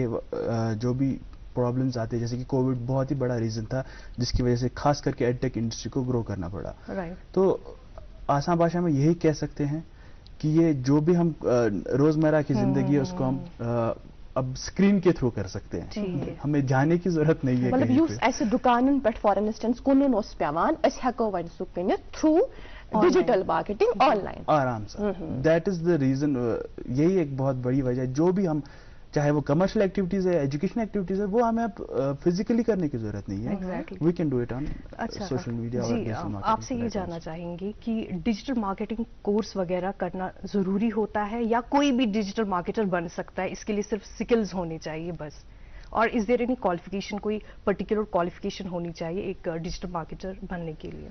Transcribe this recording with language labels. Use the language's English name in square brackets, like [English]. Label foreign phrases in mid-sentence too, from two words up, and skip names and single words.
[Urdu] جو بھی پرابلمز آتے ہیں, جیسے کہ کووڈ بہت ہی بڑا ریزن تھا جس کی وجہ سے خاص کر کے [English] ed tech industry [Urdu] کو گرو کرنا پڑا. تو آسان بھاشا میں یہی کہہ سکتے ہیں کہ یہ جو بھی ہم روزمرہ کی زندگی ہے اس کو ہم اب اسکرین کے تھرو کر سکتے ہیں, ہمیں جانے کی ضرورت نہیں ہے. [Kashmiri] مطلب یُس اسہِ دُکانن پٮ۪ٹھ [English] for instance [Kashmiri] کُنُن اوس پیوان, أسۍ ہٮ۪کو وۄنۍ سُہ کٕنِتھ [English] through digital marketing online [Urdu] آرام سے. [English] that is the reason, [Urdu] یہی ایک بہت بڑی وجہ ہے. جو بھی ہم چاہے وہ [English] commercial activities [Urdu] ہے, [English] education activities [Urdu] ہے, وہ ہمیں اب فزیکلی کرنے کی ضرورت نہیں ہے. [English] we can do it on social media. [Urdu] آپ سے یہ جاننا چاہیں گے کہ [English] digital marketing course [Urdu] وغیرہ کرنا ضروری ہوتا ہے یا کوئی بھی [English] digital marketer [Urdu] بن سکتا ہے, اس کے لیے صرف سکلز ہونے چاہیے بس, [English] or is there any qualification, [Urdu] کوئی [English] particular qualification [Urdu] ہونی چاہیے ایک [English] digital marketer [Urdu] بننے کے لیے؟